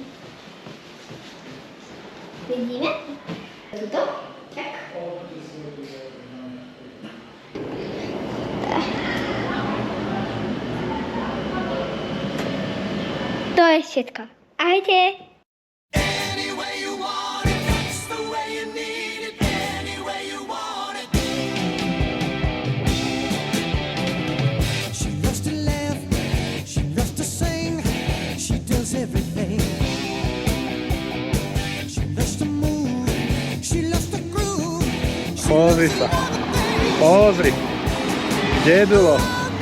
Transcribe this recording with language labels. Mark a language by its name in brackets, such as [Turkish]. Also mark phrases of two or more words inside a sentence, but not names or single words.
[Slovak] Vidíme? Tuto? Tak. To je všetko. Ahojte. [English] She loves to laugh, she loves to sing, she does everything. She loves to move, she loves to groove. [Slovak] Pozri sa. Pozri. Dedulo.